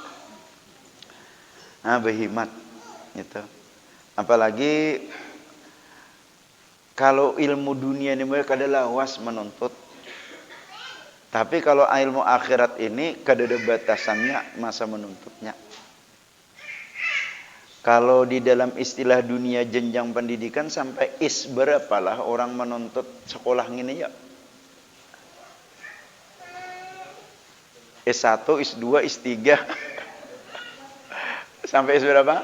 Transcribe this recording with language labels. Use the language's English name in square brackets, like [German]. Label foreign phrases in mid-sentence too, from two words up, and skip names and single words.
[Indonesian] Nah berhimat gitu. [Banjar] Apalagi kalau ilmu dunia ini mereka kada lawas menuntut. Tapi kalau ilmu akhirat ini kada ada batasannya masa menuntutnya. [Indonesian] Kalau di dalam istilah dunia jenjang pendidikan sampai is berapalah orang menuntut sekolah ini ya? S1, S2, S3 sampai S berapa?